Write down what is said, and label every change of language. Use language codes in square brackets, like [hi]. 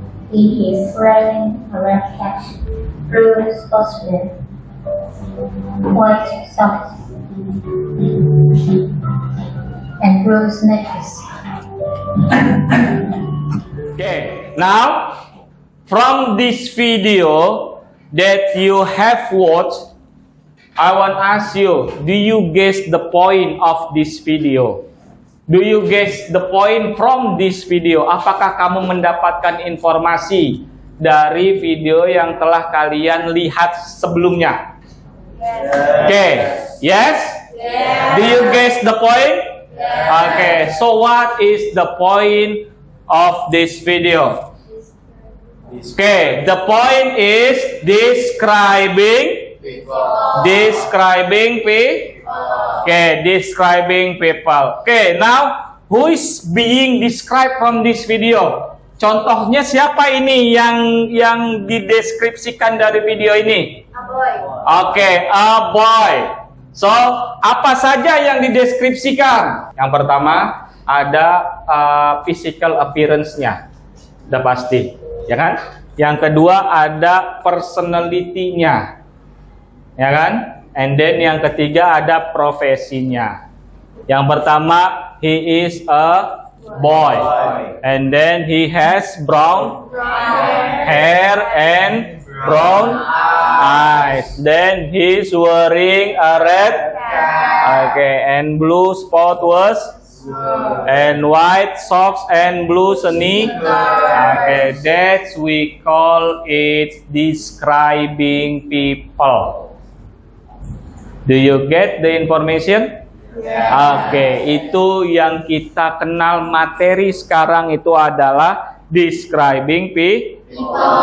[en] He is wearing a red cap, blue sportswear, white socks, and blue sneakers. Okay, now from this video that you have watched, I want to ask you, do you guess the point of this video? Do you guess the point from this video? [id] Apakah kamu mendapatkan informasi dari video yang telah kalian lihat sebelumnya? [en] Okay, yes? Do you guess the point? Okay, so what is the point of this video? Okay, the point is describing people. Okay, now who is being described from this video? [id] Contohnya siapa ini yang dideskripsikan dari video ini? [en] A boy. Okay, a boy. [id] So, apa saja yang dideskripsikan? Yang pertama ada physical appearance-nya, udah pasti, ya kan? Yang kedua ada personality-nya, ya kan? [en] And then [id] yang ketiga ada profesinya. Yang pertama, [en] he is a boy. And then he has brown hair and brown eyes. Then he's wearing a red, okay, and blue sport was, and white socks and blue sneakers. Okay, that's we call it describing people. Do you get the information? [id] Oke, itu yang kita kenal materi sekarang itu adalah describing people.